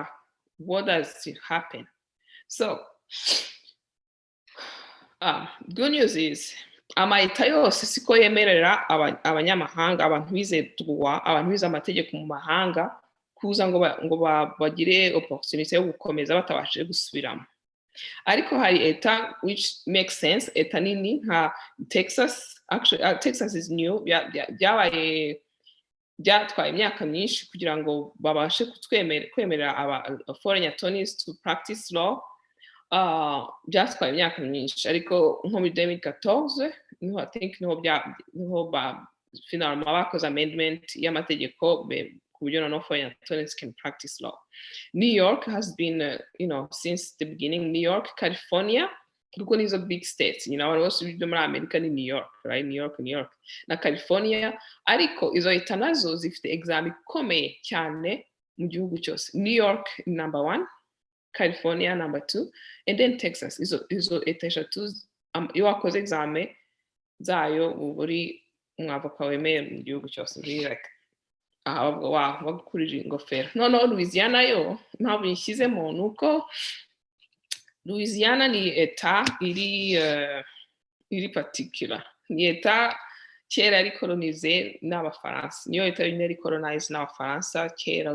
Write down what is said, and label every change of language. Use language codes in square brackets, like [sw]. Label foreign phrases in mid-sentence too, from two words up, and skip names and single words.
[en] What does it happen? So good news is [rw] amayita yose siko yemerera abanyamahanga, abantu bize droit, abantu bize amategeko mu mahanga kuza ngo bagire opportunity yo gukomeza batabashije gusubiramo. Ariko hari eta [en] which makes sense, [rw] eta nini nka Texas. [en] Actually Texas is new, [rw] byatwaye imyaka myinshi kugira ngo babashe kwemerera [en] foreign attorneys to practice law. [rw] Byatwaye imyaka myinshi, ariko nko muri 2014 niho [en] I think [rw] niho finalement bakoze amendment y'amategeko ku buryo no [en] foreign attorneys can practice law. New York has been since the beginning. New York, California, [rw] kuko nizo [en] big states, [rw] abantu bose byo muri Amerika ni New York, right? New York na California, ariko izo leta nazo zifite exam ikomeye cyane mu gihugu cyose. [en] New York number 1, California number 2, and then Texas. [rw] Izo leta eshatu iyo wakoze exam zayo uri umwavoka wemeye mu gihugu cyose, like wagukurira ingofero. No, Louisiana yo ntabwo yishyizemo, nuko Louisiana ni eta iri particular, ni eta kera yari colonize n'Abafaransa, niyo eta yari colonize n'Abafaransa kera.